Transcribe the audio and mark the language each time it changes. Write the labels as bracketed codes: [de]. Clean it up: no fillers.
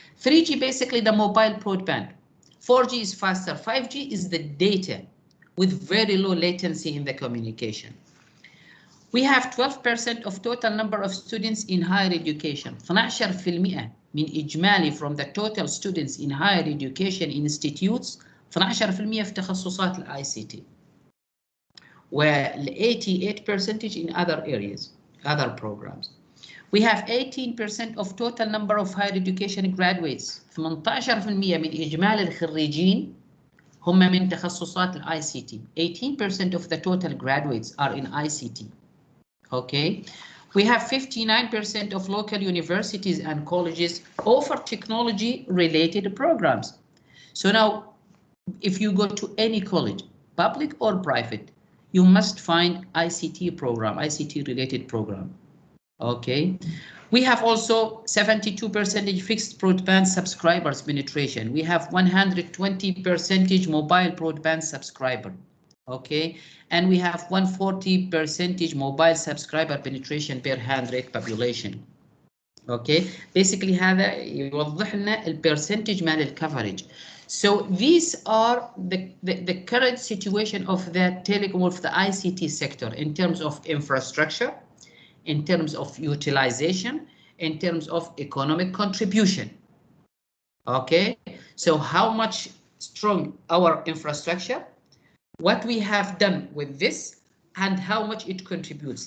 [en] 3G basically the mobile broadband. 4G is faster. 5G is the data with very low latency in the communication. We have 12% of total number of students in higher education. 12% [ar] من إجمالي [en] from the total students in higher education institutes. [ar] 12% في تخصصات ال ICT. [en] وال 88% in other areas, other programs. We have 18% of total number of higher education graduates. [ar] 18% من إجمالي الخريجين هم من تخصصات ال ICT. [en] 18% of the total graduates are in ICT. [ar] Okay, [en] We have 59% of local universities and colleges offer technology-related programs. So now, if you go to any college, public or private, you must find ICT program, ICT-related program. Okay. We have also 72% fixed broadband subscribers penetration. We have 120% mobile broadband subscriber. Okay, and we have 140% mobile subscriber penetration per 100 population. Okay, basically [ar] هذا يوضح لنا البرسنتج مال الكفرج. [en] So these are the current situation of the telecom, of the ICT sector in terms of infrastructure, in terms of utilization, in terms of economic contribution. Okay, so how much strong our infrastructure, what we have done with this, and how much it contributes.